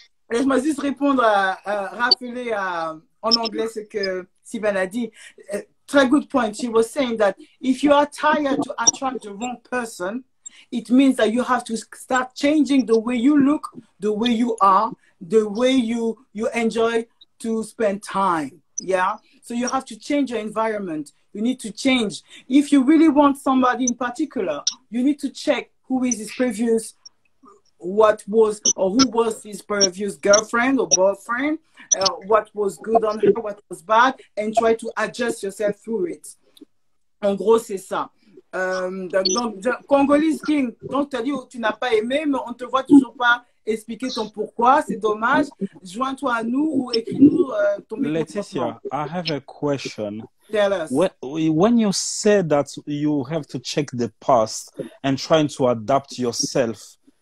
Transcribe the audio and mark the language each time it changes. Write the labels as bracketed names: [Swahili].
[French] Laisse-moi juste répondre rappeler en anglais ce que Sylvain a dit. Très [English] good point. She was saying that if you are tired to attract the wrong person, it means that you have to start changing the way you look, the way you are, the way you enjoy to spend time. Yeah. So you have to change your environment. You need to change. If you really want somebody in particular, you need to check who is his previous, who was his previous girlfriend or boyfriend, what was good on her, what was bad, and try to adjust yourself through it. [French] En gros, c'est ça. Donc, Congolese King, donc tu as dit que tu n'as pas aimé, mais on ne te voit toujours pas expliquer ton pourquoi, c'est dommage. Joins-toi à nous ou écris-nous ton [English] Laetitia, I have a question. Tell us. When you say that you have to check the past and trying to adapt yourself